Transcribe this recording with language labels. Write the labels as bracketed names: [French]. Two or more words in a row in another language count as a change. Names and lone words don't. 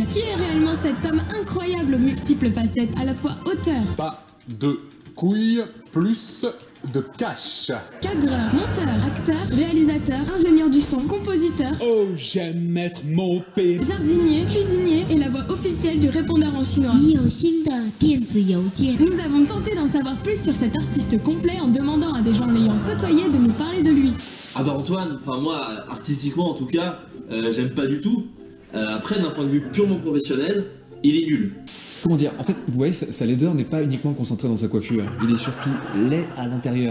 [French] Qui est réellement cet homme incroyable aux multiples facettes, à la fois auteur, Pas de couilles, plus de cash. cadreur, monteur, acteur, réalisateur, ingénieur du son, compositeur, Oh, j'aime mettre mon P. jardinier, cuisinier et la voix officielle du répondeur en chinois. [Chinese] 你有新的电子邮件。 [French] Nous avons tenté d'en savoir plus sur cet artiste complet en demandant à des gens l'ayant côtoyé de nous parler de lui. Ah bah Antoine, enfin moi, artistiquement en tout cas, j'aime pas du tout. Après, d'un point de vue purement professionnel, il est nul. Comment dire, en fait, vous voyez, sa laideur n'est pas uniquement concentrée dans sa coiffure, il est surtout laid à l'intérieur.